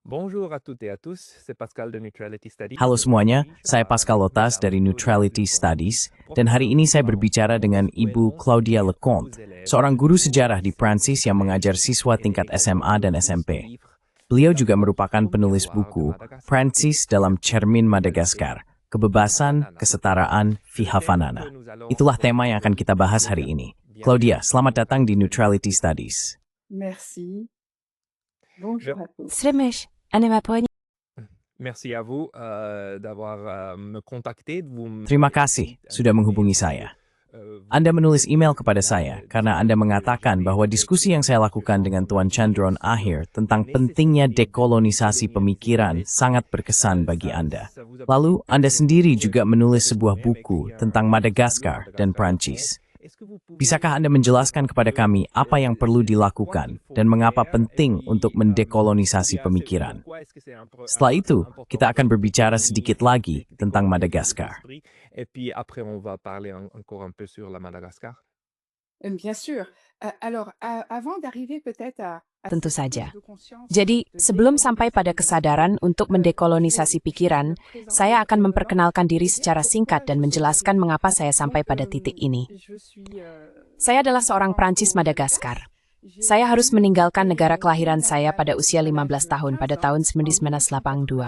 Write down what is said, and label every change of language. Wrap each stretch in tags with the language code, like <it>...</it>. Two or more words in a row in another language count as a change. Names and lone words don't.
<fr>Bonjour à toutes et à tous, c'est Pascal de Neutrality Studies.</fr> <id>Halo semuanya, saya Pascal Lotas dari Neutrality Studies, dan hari ini saya berbicara dengan Ibu Claudia Leconte, seorang guru sejarah di Prancis yang mengajar siswa tingkat SMA dan SMP. Beliau juga merupakan penulis buku Prancis dalam Cermin Madagaskar, Kebebasan, Kesetaraan, Fihavanana. Itulah tema yang akan kita bahas hari ini. Claudia, selamat datang di Neutrality Studies.</id> <fr>Merci. Bonjour à tous. Slimesh, Merci à vous d'avoir me contacté.</fr> <id>Terima kasih sudah menghubungi saya. Anda menulis email kepada saya karena Anda mengatakan bahwa diskusi yang saya lakukan dengan Tuan Chandron Ahir tentang pentingnya dekolonisasi pemikiran sangat berkesan bagi Anda. Lalu, Anda sendiri juga menulis sebuah buku tentang Madagaskar dan Prancis. Bisakah Anda menjelaskan kepada kami apa yang perlu dilakukan dan mengapa penting untuk mendekolonisasi pemikiran? Setelah itu, kita akan berbicara sedikit lagi tentang Madagaskar.</id> <fr>Bien sûr. Alors, avant d'arriver peut-être à</fr> <id>tentu saja. Jadi, sebelum sampai pada kesadaran untuk mendekolonisasi pikiran, saya akan memperkenalkan diri secara singkat dan menjelaskan mengapa saya sampai pada titik ini. Saya adalah seorang Prancis Madagaskar. Saya harus meninggalkan negara kelahiran saya pada usia 15 tahun pada tahun 1982.</id>